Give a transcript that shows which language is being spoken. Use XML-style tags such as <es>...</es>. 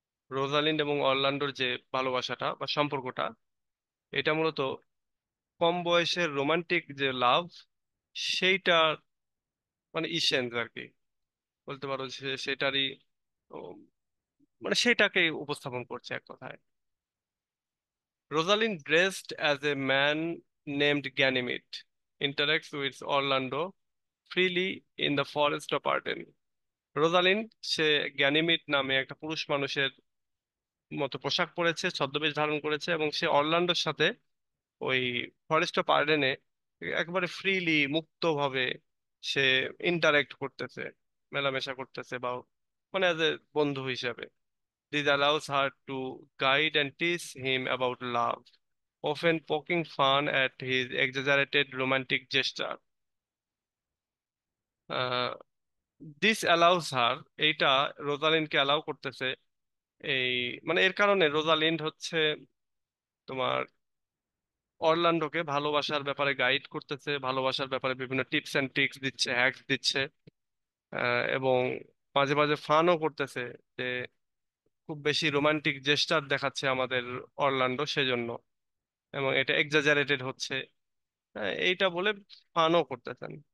<bn>Rosalind এবং অরল্যান্ডোর যে ভালোবাসাটা বা সম্পর্কটা, এটা মূলত কম বয়সের রোমান্টিক যে লাভ, সেইটা মানে ইসেন্স আর কি, বলতে পারো যে সেটারই উম, মানে সেটাকে উপস্থাপন করছে এক কথায়।</bn> <en>Rosalind, dressed as a man named Ganymede, interacts with Orlando freely in the forest of Arden.</en> <bn>Rosalind say Ganymede নামে একটা পুরুষ মানুষের মতো পোশাক পরেছে, ছদ্মবেশ ধারণ করেছে, এবং সে অরল্যান্ডোর সাথে ওই ফরেস্ট অফ আর্ডেনে একবারে ফ্রিলি মুক্তভাবে সে ইন্টারেক্ট করতেছে, মেলামেশা করতেছে, বা মানে অ্যাজ এ বন্ধু হিসাবে।</bn> <en>This allows her to guide and tease him about love, often poking fun at his exaggerated romantic gesture. Uh, this allows her,</en> <bn>এইটা রোজালিন্ডকে অ্যালাউ করতেছে, এই মানে এর কারণে রোজালিন্ড হচ্ছে তোমার অরল্যান্ডোকে ভালোবাসার ব্যাপারে গাইড করতেছে, ভালোবাসার ব্যাপারে বিভিন্ন টিপস এন্ড ট্রিক্স দিচ্ছে, হ্যাক্স দিচ্ছে, এবং মাঝে মাঝে ফানও করতেছে যে খুব বেশি রোমান্টিক জেস্টার দেখাচ্ছে আমাদের অরল্যান্ডো সেজন্য, এবং এটা এক্সাজারেটেড হচ্ছে, এইটা বলে ফানও করতেছেন।</bn>